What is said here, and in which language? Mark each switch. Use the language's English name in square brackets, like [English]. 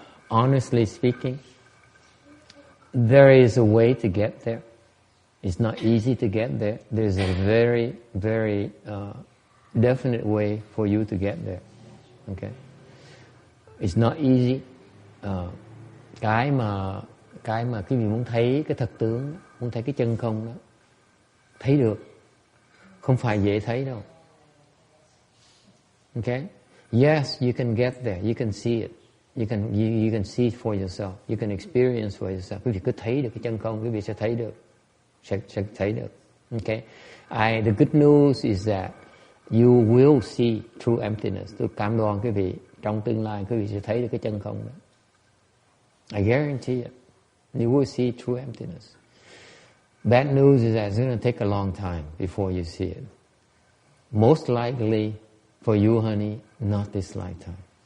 [English] Honestly speaking, there is a way to get there. It's not easy to get there. There's a very, very definite way for you to get there. Okay? It's not easy. [Vietnamese] Cái mà quý vị muốn thấy cái thật tướng, muốn thấy cái chân không đó, thấy được, không phải dễ thấy đâu. [English] Okay? Yes, you can get there. You can see it. You can see it for yourself. You can experience for yourself. [Vietnamese] Quý vị cứ thấy được cái chân không, quý vị sẽ thấy được. Sẽ thấy được. Okay? [English] The good news is that you will see true emptiness. [Vietnamese] Tôi cam đoan quý vị, trong tương lai quý vị sẽ thấy được cái chân không đó. [English] I guarantee it. You will see true emptiness. Bad news is that it's going to take a long time before you see it. most likely for you, honey, not this lifetime.